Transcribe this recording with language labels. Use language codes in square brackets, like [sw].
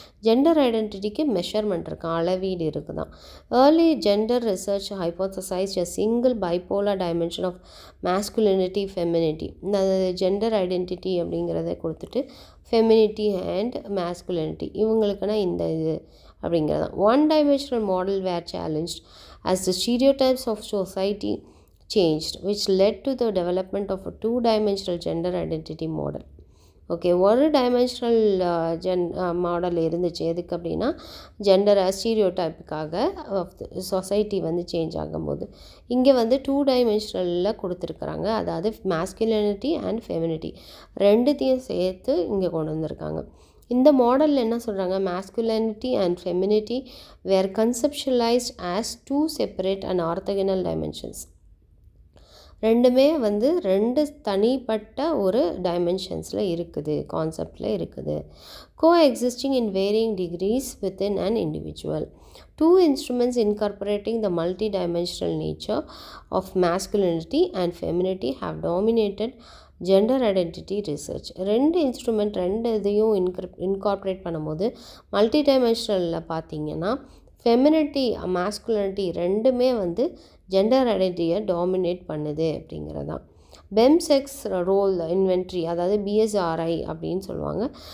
[ta] Gender ஐடென்டிட்டிக்கு measurement இருக்குது, அளவீடு இருக்குது தான். [en] Early gender research hypothesized a single bipolar dimension of masculinity femininity. [ta] இந்த ஜெண்டர் ஐடென்டிட்டி அப்படிங்கிறத கொடுத்துட்டு ஃபெமினிட்டி அண்ட் மேஸ்குலினிட்டி இவங்களுக்குன்னா இந்த இது அப்படிங்கிறது தான். [en] One dimensional model were challenged as the stereotypes of society changed, which led to the development of a 2-dimensional gender identity model. [ta] Okay, ஒரு dimensional model இருந்துச்சு. எதுக்கு அப்படின்னா ஜெண்டர் ஸ்டீரியோடைப்புக்காக சொசைட்டி வந்து சேஞ்ச் ஆகும்போது இங்கே வந்து 2 டைமென்ஷனலில் கொடுத்துருக்குறாங்க. அதாவது மேஸ்குலினிட்டி அண்ட் ஃபெமினிட்டி ரெண்டுத்தையும் சேர்த்து இங்கே கொண்டு வந்திருக்காங்க. இந்த மாடலில் என்ன சொல்கிறாங்க, [en] Masculinity and femininity were conceptualized as 2 separate and orthogonal dimensions. [ta] ரெண்டுமே வந்து 2 தனிப்பட்ட ஒரு டைமென்ஷன்ஸில் இருக்குது, கான்செப்டில் இருக்குது. [en] Coexisting in varying degrees within an individual. 2 instruments incorporating the multi-dimensional nature of masculinity and femininity have dominated gender identity research. [ta] 2 instrument 2 இதையும் இன்கார்பரேட் பண்ணும்போது மல்டி டைமென்ஷனலில் பார்த்தீங்கன்னா ஃபெமினிட்டி மேஸ்குலினிட்டி ரெண்டுமே வந்து ஜெண்டர் ஐடென்டிட்டியை டாமினேட் பண்ணுது அப்படிங்கிறதான். பெம்செக்ஸ் ரோல் இன்வென்ட்ரி, அதாவது பிஎஸ்ஆர்ஐ அப்படின்னு சொல்லுவாங்க.